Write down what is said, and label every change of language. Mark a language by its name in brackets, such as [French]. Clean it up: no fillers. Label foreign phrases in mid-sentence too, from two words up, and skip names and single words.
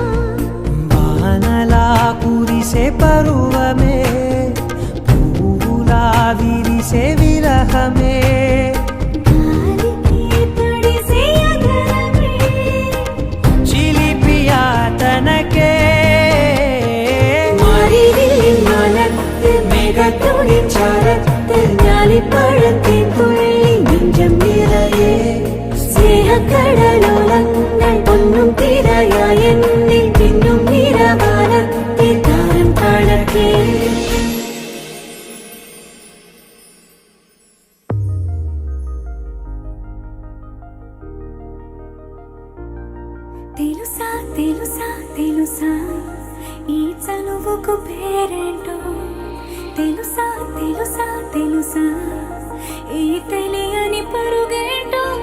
[Telugu] వానలా కురిసే పరువమే పువ్వులా విరిసే విరహమే గాలికి తడిసే అదరమే చిలిపియా తనకే [Malayalam] മാറിവില്ലിൻ മലത്ത് മേഘത്തോടിൻ ചാരത്ത് ഞാലിപ്പഴത്തിൻ തുള്ളി നെഞ്ചം നിറയെ സ്നേഹക്കടലോളങ്ങൾ പൊന്നും തിരയായ എന്നിൽ പിന്നും നിറവാനത്തിൽ താരം തളക്കേ [Telugu] తెలుసా తెలుసా తెలుసా ఈ చనువుకు పేరేంటో తెలుసా తెలుసా తెలుసా ఈ తెలియని పరుగేంటో